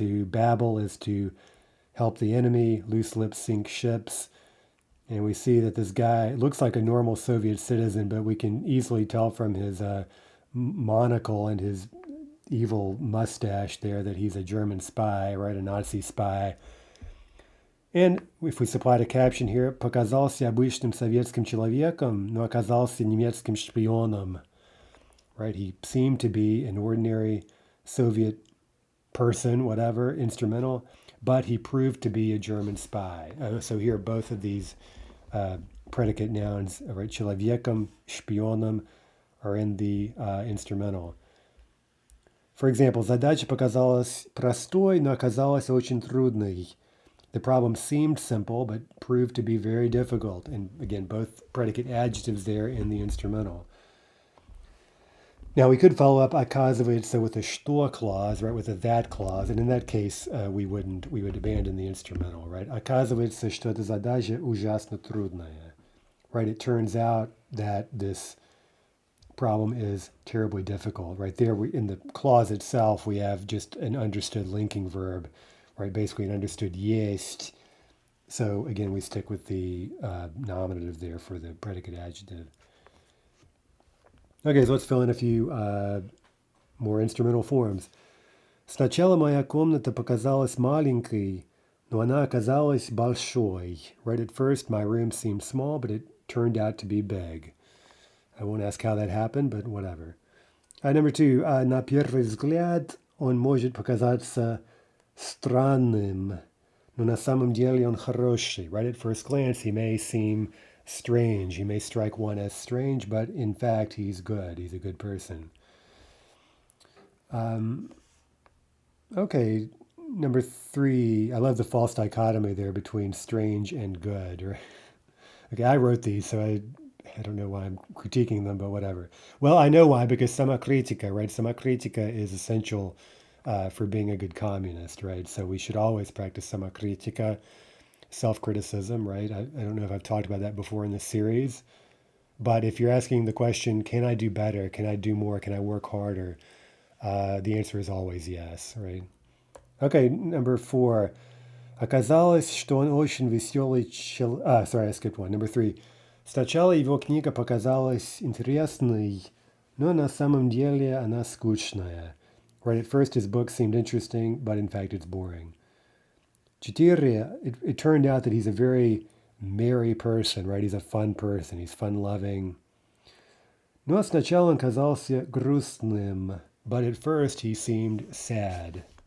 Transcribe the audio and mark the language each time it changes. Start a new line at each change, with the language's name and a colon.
English: To babble is to help the enemy, loose lips sink ships. And we see that this guy looks like a normal Soviet citizen, but we can easily tell from his monocle and his evil mustache there that he's a German spy, right? A Nazi spy. And if we supplied a caption here,
Russian: показался обычным советским человеком, но оказался немецким шпионом.
English: Right? He seemed to be an ordinary Soviet person, whatever, instrumental, but he proved to be a German spy. So here, both of these predicate nouns, right?
Russian: Человеком, шпионом,
English: are in the instrumental. For example,
Russian: задача показалась простой, но оказалась очень трудной.
English: The problem seemed simple, but proved to be very difficult. And again, both predicate adjectives there in the instrumental. Now we could follow up оказывается with a что clause, right, with a that clause, and in that case we would abandon the instrumental, right?
Russian: Оказывается, что эта задача ужасно трудная,
English: right? It turns out that this problem is terribly difficult, right? There, in the clause itself, we have just an understood linking verb, right? Basically an understood есть. So again, we stick with the nominative there for the predicate adjective. Okay, so let's fill in a few more instrumental forms.
Russian: Сначала моя комната показалась маленькой, но она оказалась большой.
English: Right, at first my room seemed small, but it turned out to be big. I won't ask how that happened, but whatever. Number two,
Russian: на первый взгляд он может показаться странным, но на самом деле он хороший.
English: Right, at first glance he may seem strange. He may strike one as strange, but in fact he's good. He's a good person. Okay, number three, I love the false dichotomy there between strange and good. Right? Okay, I wrote these, so I don't know why I'm critiquing them, but whatever. Well, I know why, because samakritika, right? Samakritika is essential for being a good communist, right? So we should always practice samakritika, self-criticism, right? I don't know if I've talked about that before in this series, but if you're asking the question, can I do better? Can I do more? Can I work harder? The answer is always yes, right? Okay, number four.
Russian: Оказалось, что он очень веселый человек.
English: Sorry, I skipped one. Number three.
Russian: Сначала его книга показалась интересной, но на самом деле она скучная.
English: Right, at first his book seemed interesting, but in fact it's boring. It turned out that he's a very merry person, right? He's a fun person. He's fun-loving.
Russian: Но сначала он казался грустным,
English: but at first he seemed sad.